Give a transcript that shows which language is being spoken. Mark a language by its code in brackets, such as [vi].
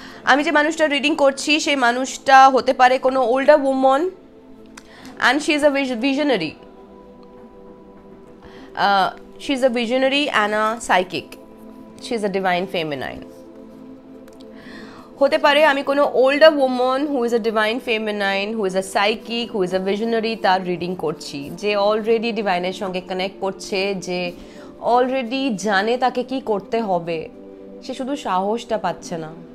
[bn] আমি যে মানুষটা রিডিং করছি, সেই মানুষটা হতে পারে কোনো older উমন, [en] And she is a visionary. She's a visionary and a psychic. She's a divine feminine. [bn] হতে পারে আমি কোনো [en] older woman who is a divine feminine, who is a psychic, who is a visionary, [bn] তার reading করছি, যে already ডিভাইনের সঙ্গে connect করছে, যে অলরেডি জানে তাকে কি করতে হবে, সে শুধু সাহসটা পাচ্ছে না।